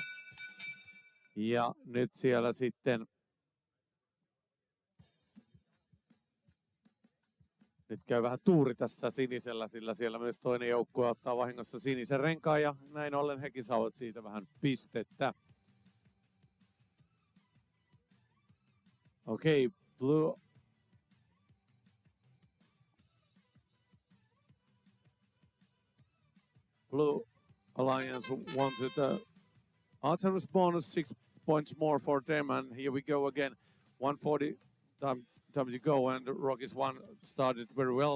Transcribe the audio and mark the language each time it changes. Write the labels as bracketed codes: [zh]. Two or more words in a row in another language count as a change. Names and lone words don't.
[fi] Ja nyt siellä sitten nyt käy vähän tuuri tässä sinisellä, sillä siellä myös toinen joukkue ottaa vahingossa sinisen renkaan ja näin ollen hekin saavat siitä vähän pistettä. Okei, [en] Blue Alliance wanted the autonomous bonus, 6 points more for them, and here we go again. 140 time to go, and Rockies 1 started very well.